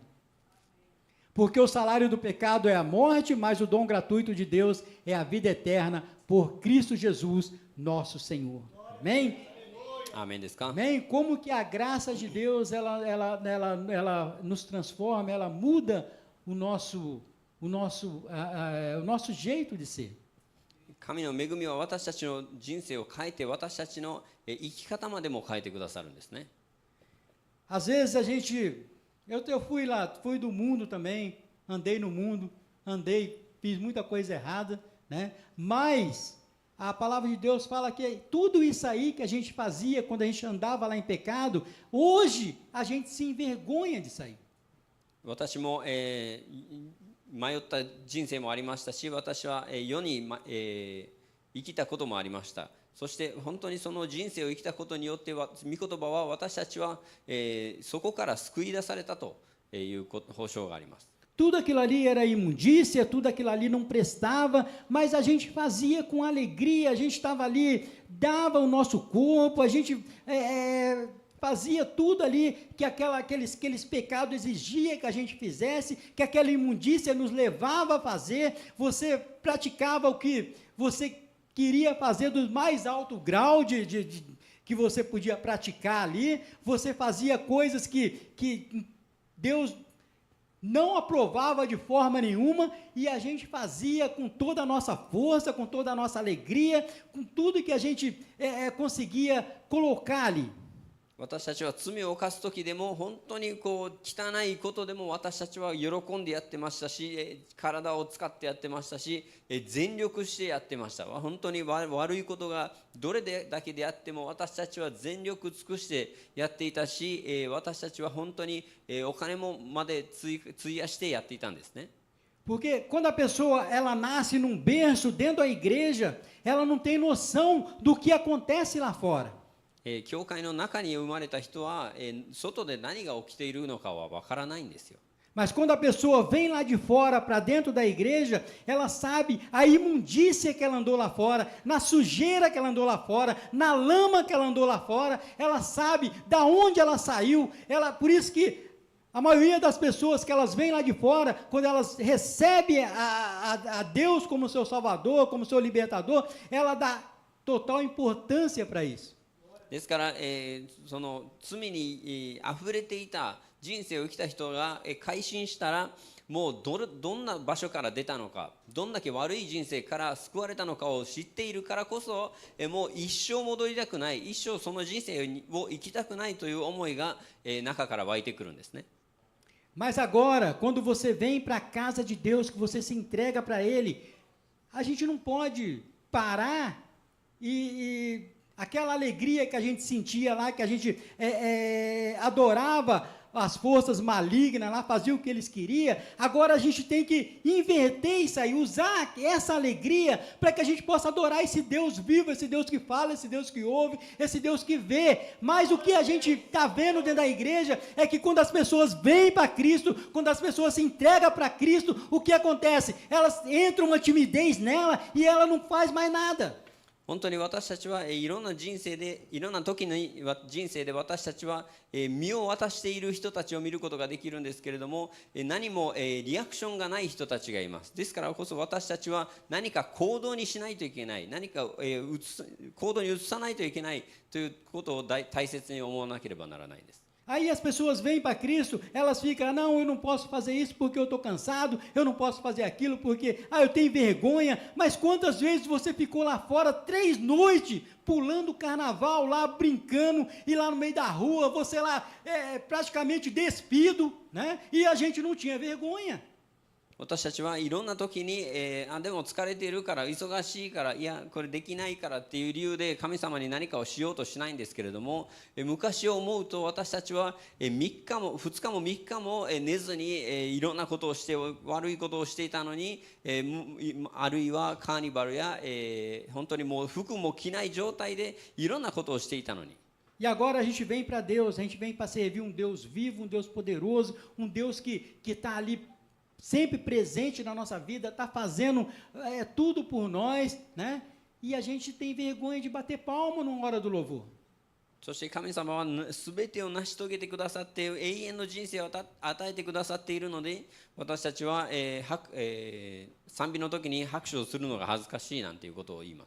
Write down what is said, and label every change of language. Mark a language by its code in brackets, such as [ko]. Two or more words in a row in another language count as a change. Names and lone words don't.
[pt] Porque o salário do pecado é a morte, mas o dom gratuito de Deus é a vida eterna por Cristo Jesus, nosso Senhor. Amém? [ja] Amém ですか? [pt] Amém? Como que a graça de Deus, ela nos transforma, ela muda o nosso jeito de ser. [ja] 神の恵みは私たちの人生を変えて、私たちの生き方までも変えてくださるんですね。 [pt] Às vezes eu fui do mundo também, andei no mundo, fiz muita coisa errada, né? Mas a palavra de Deus fala que tudo isso aí que a gente fazia quando a gente andava lá em pecado, hoje a gente se envergonha disso aí. [ja] 私も、迷った人生もありましたし、私は、世に、生きたこともありました。そして本当にその人生を生きたことによっては、御言葉は私たちは、そこから救い出されたという保証があります。 [pt] Tudo aquilo ali era imundícia, tudo aquilo ali não prestava, mas a gente fazia com alegria, a gente estava ali, dava o nosso corpo, a gente fazia tudo ali que aqueles pecados exigiam que a gente fizesse, que aquela imundícia nos levava a fazer. Você praticava o que você queria fazer do mais alto grau que você podia praticar ali, você fazia coisas que Deus não aprovava de forma nenhuma, e a gente fazia com toda a nossa força, com toda a nossa alegria, com tudo que a gente conseguia colocar ali. [ja] 私たちは罪を犯す時でも本当にこう汚いことでも私たちは喜んでやってましたし、体を使ってやってましたし、全力してやってました。本当に悪いことがどれだけであっても私たちは全力尽くしてやっていたし、私たちは本当にお金もまで費やしてやっていたんですね。 [pt] Porque quando a pessoa ela nasce num berço dentro da igreja, ela não tem noção do que acontece lá fora. [ja] 教会の中に生まれた人は、外で何が起きているのかはわからないんですよ。 [pt] Mas quando a pessoa vem lá de fora para dentro da igreja, ela sabe a imundícia que ela andou lá fora, na sujeira que ela andou lá fora, na lama que ela andou lá fora, ela sabe da onde ela saiu. Por isso que a maioria das pessoas que elas vêm lá de fora, quando elas recebem a Deus como seu Salvador, como seu Libertador, ela dá total importância para isso. [ja] ですから、その罪に溢れていた人生を生きた人が改心したら、もうどんな場所から出たのか、どんだけ悪い人生から救われたのかを知っているからこそ、もう一生戻りたくない、一生その人生を生きたくないという思いが中から湧いてくるんですね。 [pt] Mas agora, quando você vem para a casa de Deus, que você se entrega para Ele, a gente não pode parar aquela alegria que a gente sentia lá, que a gente adorava as forças malignas lá, fazia o que eles queriam. Agora a gente tem que inverter isso aí, usar essa alegria para que a gente possa adorar esse Deus vivo, esse Deus que fala, esse Deus que ouve, esse Deus que vê. Mas o que a gente está vendo dentro da igreja é que quando as pessoas vêm para Cristo, quando as pessoas se entregam para Cristo, o que acontece? Elas entram uma timidez nela e ela não faz mais nada. [ja] 本当に私たちはいろんな人生でいろんな時の人生で私たちは身を渡している人たちを見ることができるんですけれども、何もリアクションがない人たちがいます。ですからこそ私たちは何か行動にしないといけない、何か行動に移さないといけないということを大切に思わなければならないです。 [pt] Aí as pessoas vêm para Cristo, elas ficam, não, eu não posso fazer isso porque eu estou cansado, eu não posso fazer aquilo porque, eu tenho vergonha. Mas quantas vezes você ficou lá fora 3 noites, pulando o carnaval lá, brincando, e lá no meio da rua, você lá praticamente despido, né? E a gente não tinha vergonha. [ja] 私たちはいろんな時に、でも疲れているから忙しいからいやこれできないからっていう理由で神様に何かをしようとしないんですけれども、昔を思うと私たちは、3日も2日も3日も、寝ずに、いろんなことをして悪いことをしていたのに、あるいはカーニバルや、本当にもう服も着ない状態でいろんなことをしていたのに。 [pt] E agora a gente vem para Deus, a gente vem para servir um Deus vivo, um Deus poderoso, um Deus que está ali sempre presente na nossa vida, está fazendo tudo por nós, né? E a gente tem vergonha de bater palma na hora do louvor. [ja] そして神様は全てを成し遂げてくださって永遠の人生を与えてくださっているので、私たちは、賛美の時に拍手をするのが恥ずかしいなんていうことを言います。